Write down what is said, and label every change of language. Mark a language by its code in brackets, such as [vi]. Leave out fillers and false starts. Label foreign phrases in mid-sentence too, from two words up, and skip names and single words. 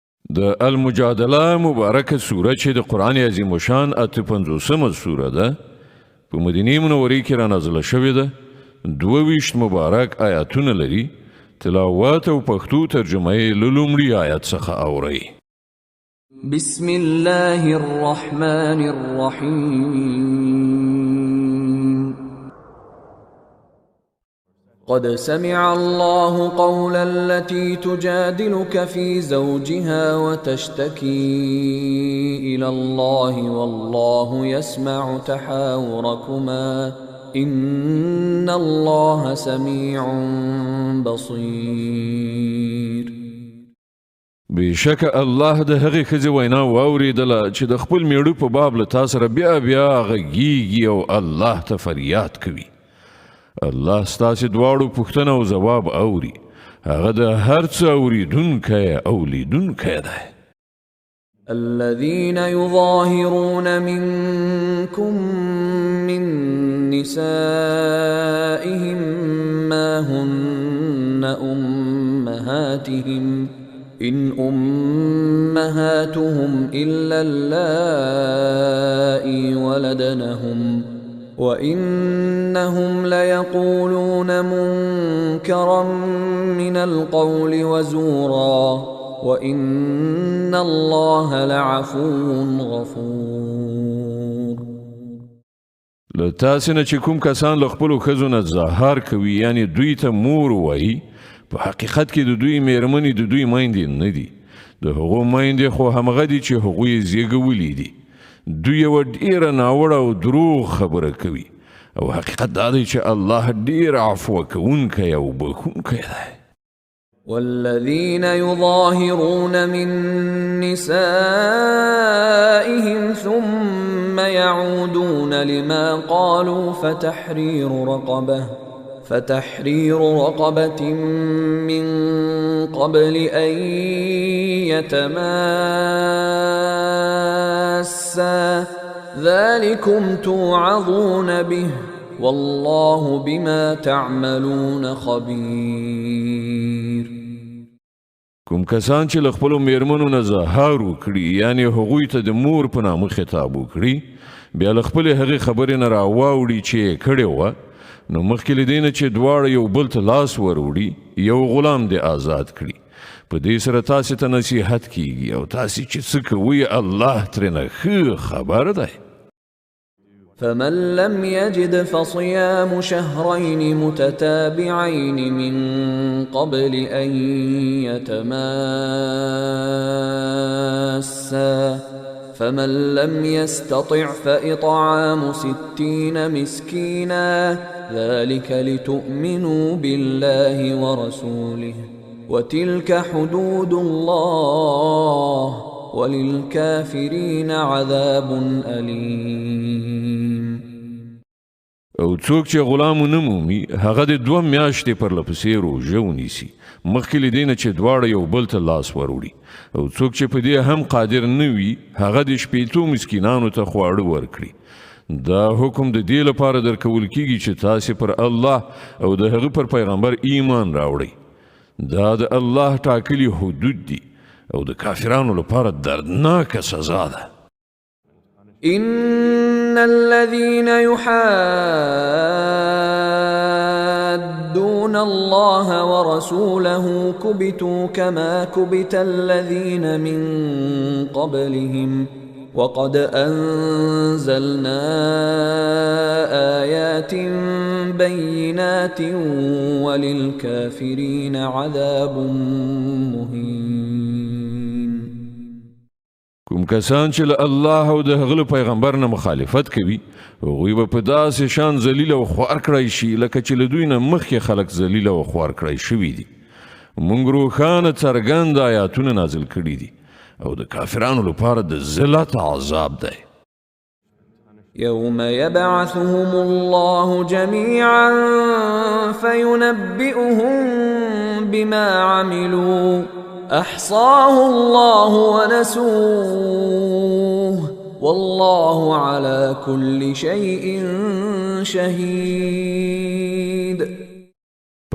[ps] د المجادله مبارکه سوره چې د قرآن عظیم شان 58مه سوره ده په مدینه منورې کې را نازله شوې ده. 22 مبارک آیاتونه لري. تلاوت او پښتو ترجمه یې له لومړي آیت څخه اورئ. [ar] بسم الله الرحمن الرحيم. قد سمع الله قول التي تجادلك في زوجها وتشتكي إلى الله والله يسمع تحاوركما إن الله سميع بصير. [ps] بشک الله د هغې ښځې وینا واورېدله چې د خپل میړه په باب له تا سره بیا غږیږي او الله ته فریاد کوي. الله ستاسې دواړو پوښتنه او ځواب اوري. هغه د هر څه اورېدونکی او لیدونکی دی. [ar] الذين يظاهرون منكم من نسائهم ما هن أمهاتهم إن أمهاتهم إلا اللائي ولدنهم وإنهم ليقولون منكرا من القول وزورا وإن الله لعفو غفور. [ps] له تاسې نه چې کوم کسان له خپلو ښځو نه زهار کوي یعنی دوی ته مور وایي، په حقیقت کې د دوی میرمنې د دوی میندې نه دي. د هغو میندې خو همغه دي چې هغوی زیږولي دي. دوی یوه ډیره ناوړه او دروغ خبره کوي او حقیقت دا دی چې الله ډیر عفو کوونکی او بخښونکی دی. [ar] والذين يظاهرون من نسائهم ثم يعودون لما قالوا فتحرير رقبة من قبل أن يتماسا ذلكم توعظون به والله بما تعملون خبير. [ps] کوم کسان چې له خپلو میرمنو نه زهار وکړي یعنی هغوی ته د مور په نامه خطاب وکړي، بیا له خپلې هغې خبرې نه راواوړي چې یې کړې وه، نو مخکې له دې نه چې دواړه یو بل ته لاس وروړي یو غلام دې آزاد کړي. په دې سره تاسې ته نصیحت کیږي او تاسې چې څه کوئ الله ترېنه ښه خبر دی. [ar] فمن لم يجد فصيام شهرين متتابعين من قبل أن يتماسا فمن لم يستطع فإطعام 60 مسكينا ذلك لتؤمنوا بالله ورسوله وتلك حدود الله وللكافرين عذاب أليم. [ps] او څوک چې غلام نه مومي هغه د 2 میاشتې پرلپسې روژه ونیسي مخکې له دې نه چې دواړه یو بل ته لاس وروړي. او څوک چې په دې هم قادر نه وي هغه د 80 مسکینانو ته خواړه ورکړي. دا حکم د دې لپاره درکول کیږي چې تاسې پر الله او د هغه پر پیغمبر ایمان راوړئ. دا د الله ټاکلي حدود دي او د کافرانو لپاره دردناکه سزا ده. [ar] إن الذين يحادون الله ورسوله كبتوا كما كبت الذين من قبلهم وقد أنزلنا آيات بينات وللكافرين عذاب مهين. [ps] کوم کسان چې له الله او د هغه پیغمبر نه مخالفت کوي هغوی به په داسې شان ذلیل او خوار کړی شي لکه چې له دوی نه مخکې خلک ذلیل او خوار کړی شوي دي. موږ روښانه څرګند آیاتونه نازل کړي دي او د کافرانو لپاره د ذلت عذاب دی. [ar] يوم يبعثهم الله جميعا فينبئهم بما عملوا أحصاه الله ونسوه والله على كل شيء شهيد.